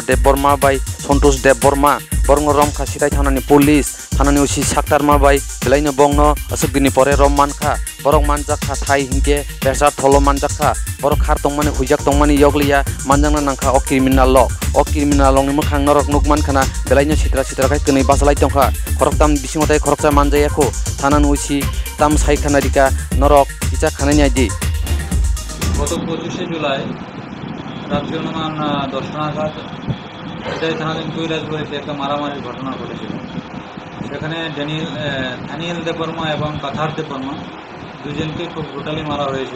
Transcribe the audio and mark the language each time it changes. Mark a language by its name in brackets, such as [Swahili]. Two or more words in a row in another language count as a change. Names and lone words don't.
[Kok Borok] Dev Burma bai Santosh Dev Burma borong rom khasirai thanani police thanani usi saktar ma bai belaino bongno asuk dini pore rom mankha borong manjakha thai hingke besar tholo manjakha borok khar tongmani hujak tongmani yogliya manjangna nangkha o [English] criminal law [Kok Borok] ni mukhang norok nukman khana belaino sitra kai kini basalai tongkha khoroktam bisingotai khoroksa manjayako thanan usi tam sai khana dika norok icha khanani aidi [Bangla] গত 25শে জুলাই রাত্রি অনুমান 10টা নাগাদ এটাই থানাধীন কৈলাসবাড়িতে একটা মারামারির ঘটনা ঘটেছিল। সেখানে থানিয়েল দেব বর্মা এবং কাথার দেব বর্মা দুজনকে খুব ব্রুটালি মারা হয়েছিল।